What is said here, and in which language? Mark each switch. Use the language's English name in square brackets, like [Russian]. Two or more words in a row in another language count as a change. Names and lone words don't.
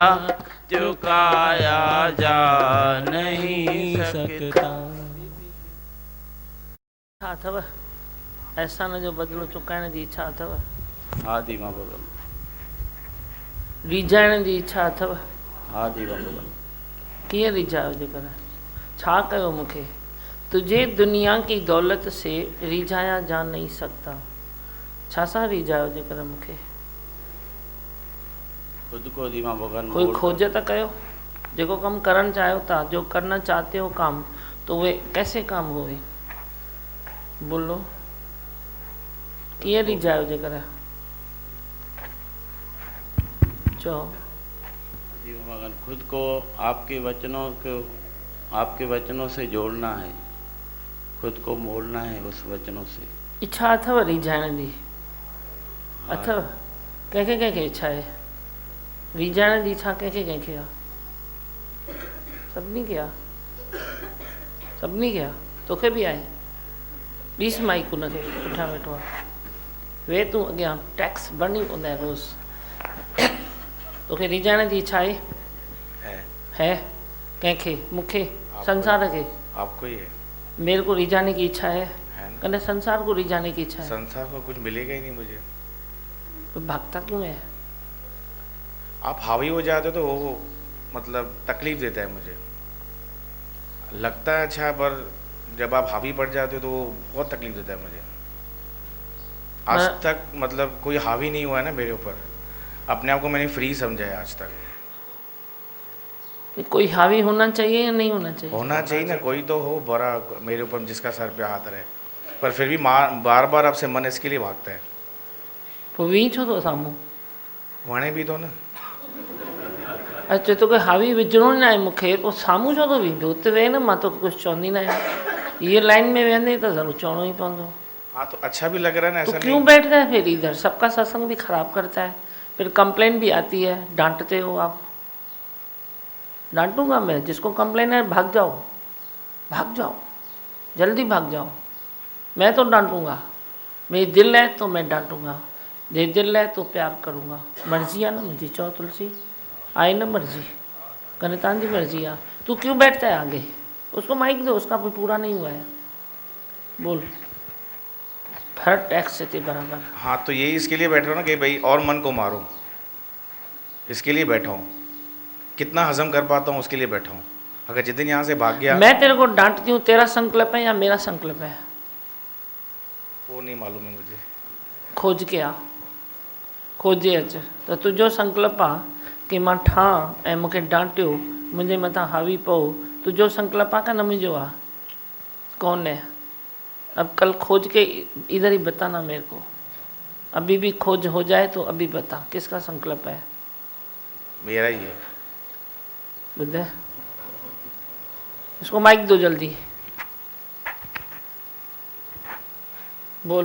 [Hindi] चुकाया जा नहीं सकता। [Sindhi] अथव एहसान जो बदिलो चुकाइण जी इच्छा अथव? हा दीवा भॻवान। रिझाइण जी इच्छा अथव? हा दीवा भॻवान। कीअं रिझायो जेकर? छा कयो मूंखे? [Hindi] तुझे दुनिया की दौलत से रिझाया जा नहीं सकता। [Sindhi] छा सां रिझायो जेकर मूंखे? [Hindi] खुद को दीवा भॻवान। [Sindhi] कोई खोज त कयो। जेको कम करण चाहियो था, [Hindi] जो करना चाहते हो काम, तो वे कैसे काम हुए? [Sindhi] बोलो कीअं रिझायो जेकर? चओ। दीवा भॻवान, [Hindi] खुद को आपके वचनों से जोड़ना है, खुद को मोड़ना है उस वचनों से। [Sindhi] इच्छा अथव रिझाइण जी? अथव? कंहिंखे कंहिंखे इच्छा आहे रिझाइण जी? इच्छा कंहिंखे कंहिंखे आहे? सभिनी खे आहे? सभिनी खे आहे? तोखे बि आहे? ॾिस माइक उनखे पुठियां वेठो आहे, वे तूं अॻियां टैक्स भरणी पवंदा आहे रोज़। तोखे रिझाइण जी इच्छा आहे? है? कंहिंखे? मूंखे? [Hindi] संसार के? आपको ही है। मेरे को रिझाने की इच्छा है ना? कने संसार को रिझाने की इच्छा है? संसार को कुछ मिलेगा ही नहीं मुझे। तो भागता क्यों है? आप हावी हो जाते हो तो वो मतलब तकलीफ देता है मुझे। लगता है अच्छा, पर जब आप हावी पड़ जाते हो तो वो बहुत तकलीफ देता है मुझे। आज तक मतलब कोई हावी नहीं हुआ है ना मेरे ऊपर। अपने आप को मैंने फ्री समझा है आज तक। कोई हावी होना चाहिए या नहीं होना चाहिए? होना चाहिए ना, कोई तो हो बड़ा मेरे ऊपर जिसका सर पे हाथ रहे, पर फिर भी बार बार आपसे मन इसके लिए भागता है। [Sindhi] पोइ वी छो थो साम्हूं? वणे भी तो न। अच्छा तोखे हावी विझणो न आहे मूंखे, पोइ साम्हूं छो थो वेंदो? हुते वेह न, मां तोखे कुझु चवंदी न आहियां। ये लाइन में वेंदे त ज़रूरु चवणो ही पवंदो। [Hindi] हाँ तो अच्छा भी लग रहा है ना, तो ऐसा क्यों नहीं। बैठता है फिर इधर? सबका सत्संग भी खराब करता है, फिर कंप्लेन भी आती है, डांटते हो आप। डांटूंगा मैं? जिसको कंप्लेन है भाग जाओ, भाग जाओ, जल्दी भाग जाओ। मैं तो डांटूंगा, मेरी दिल है तो मैं डांटूंगा, जे दिल है तो प्यार करूँगा। [Sindhi] मर्जी आहे न मुंहिंजी, चओ तुलसी आई न मर्जी, कने तव्हांजी मर्जी आहे। [Hindi] तू क्यों बैठता है आगे? उसको माइक दो, उसका भी पूरा नहीं हुआ है। बोल। हर टैक्स से थे बराबर। हाँ तो यही इसके लिए बैठ रहा हूँ ना कि भाई और मन को मारूं, इसके लिए बैठा हूँ। कितना हजम कर पाता हूँ उसके लिए बैठा हूँ। अगर जिस दिन यहाँ से भाग गया। मैं तेरे को डांटती हूँ, तेरा संकल्प है या मेरा संकल्प है? वो नहीं मालूम है मुझे। [Sindhi] खोज के आ, खोजे अच त तुंहिंजो संकल्प आहे कि मां ठां ऐं मूंखे डांटियो, मुंहिंजे मथां हावी पओ, तुंहिंजो संकल्प आहे का न मुंहिंजो आहे? [Hindi] कौन है? अब कल खोज के इधर ही बताना मेरे को। अभी भी खोज हो जाए तो अभी बता किसका संकल्प है। मेरा ही है। बुद्ध इसको माइक दो जल्दी, बोल।